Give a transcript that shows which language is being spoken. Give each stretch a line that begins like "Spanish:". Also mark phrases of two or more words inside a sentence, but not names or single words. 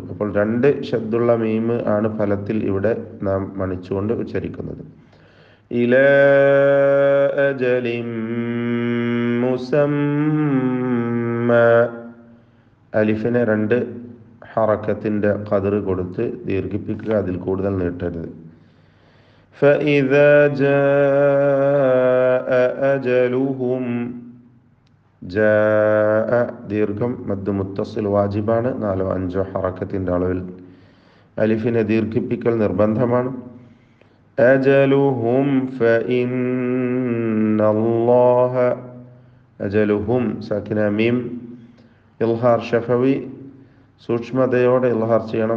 Malayalam: അപ്പോൾ 2 ഷദ്ദുള്ള മീം ആണ് ഫലത്തിൽ ഇവിടെ നാം മണിച്ചുകൊണ്ട് ഉച്ചരിക്കുന്നത്.
Arabic: إلى أجل مسمى,
Malayalam: അലിഫിനെ 2 ഹറക്കത്തിൻ്റെ ഖദർ കൊടുത്ത് ദീർഘിപ്പിക്കുക, അതിൽ കൂടുതൽ നീട്ടരുത്.
Arabic: فإذا جاء أجلهم جاء
Malayalam: ദീർഘം മദ് മുത്തസിൽ വാജിബാണ്. 4-5 ഹറക്കത്തിൻ്റെ അളവിൽ അലിഫിനെ ദീർഘിപ്പിക്കൽ നിർബന്ധമാണ്.
Arabic: أجلهم فإن الله أجلهم ساكنة ميم إظهار شفوي
Malayalam: സൂക്ഷ്മതയോടെ ഇൽഹാർ ചെയ്യണം.